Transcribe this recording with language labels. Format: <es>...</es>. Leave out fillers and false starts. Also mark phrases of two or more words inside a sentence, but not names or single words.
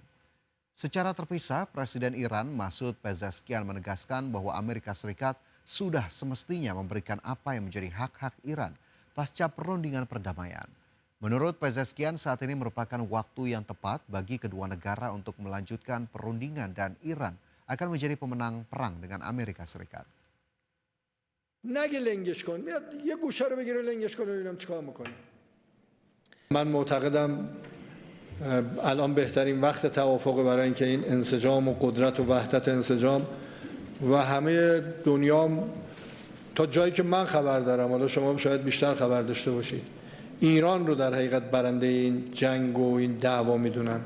<id>Secara terpisah, Presiden Iran Masoud Pezeshkian menegaskan bahwa Amerika Serikat sudah semestinya memberikan apa yang menjadi hak-hak Iran pasca perundingan perdamaian. Menurut Pezeshkian, saat ini merupakan waktu yang tepat bagi kedua negara untuk melanjutkan perundingan dan Iran akan menjadi pemenang perang dengan Amerika Serikat.</id> <fa>نگه لنگش کن میاد یه گوشه رو بگیره لنگش کنه ببینم چیکار میکنه. من معتقدم الان بهترین وقت توافق برای اینکه این انسجام و قدرت و وحدت انسجام و همه دنیا تا جایی که من خبر دارم، حالا شما شاید بیشتر خبر داشته باشید، ایران رو در حقیقت برنده این جنگ و این دعوا میدونن.</fa>